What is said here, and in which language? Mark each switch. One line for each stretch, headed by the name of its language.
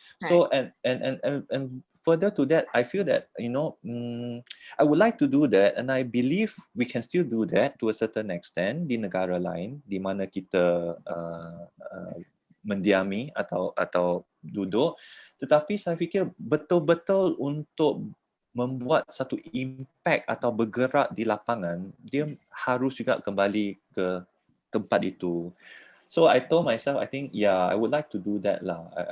English: So and further to that, I feel that I would like to do that, and I believe we can still do that to a certain extent
Malay: di negara lain di mana kita mendiami atau duduk, tetapi saya fikir betul-betul untuk membuat satu impact atau bergerak di lapangan, dia harus juga kembali ke tempat itu.
English: So I told myself, I think, yeah, I would like to do that lah.